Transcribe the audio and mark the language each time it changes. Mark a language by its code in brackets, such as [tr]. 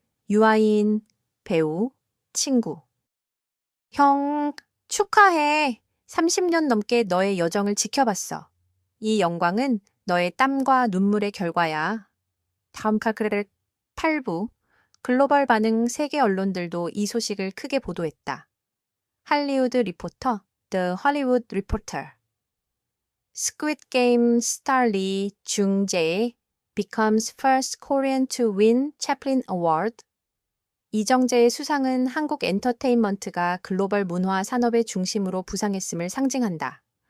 [ko] 유아인, 배우, 친구. 형, 축하해. 30년 넘게 너의 여정을 지켜봤어. 이 영광은 너의 땀과 눈물의 결과야. 다음 칼크레를 8부. 글로벌 반응 세계 언론들도 이 소식을 크게 보도했다. [en] 할리우드 리포터, The Hollywood Reporter. Squid Game star Lee Jung-jae becomes first Korean to win Chaplin Award. [ko] 이정재의 수상은 한국 엔터테인먼트가 글로벌 문화 산업의 중심으로 부상했음을 상징한다.